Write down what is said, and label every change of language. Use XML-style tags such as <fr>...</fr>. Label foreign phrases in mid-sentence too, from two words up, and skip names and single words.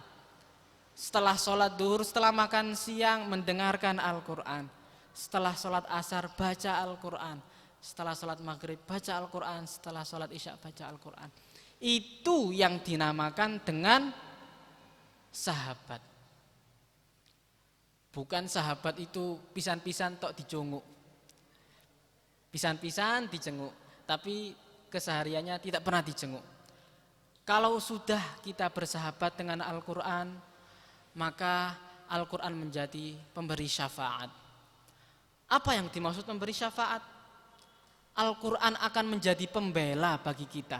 <id>Setelah sholat duhur, setelah makan siang mendengarkan Al-Qur'an. Setelah sholat asar baca Al-Qur'an. Setelah sholat maghrib baca Al-Qur'an. Setelah sholat isya baca Al-Qur'an. Itu yang dinamakan dengan sahabat. Bukan sahabat itu</id> <jv>pisan-pisan tok dijunguk.</jv> <id>Pisan-pisan dijenguk, tapi kesehariannya tidak pernah dijenguk. Kalau sudah kita bersahabat dengan Al-Qur'an, maka Al-Qur'an menjadi pemberi syafaat. Apa yang dimaksud pemberi syafaat? Al-Qur'an akan menjadi pembela bagi kita.</id>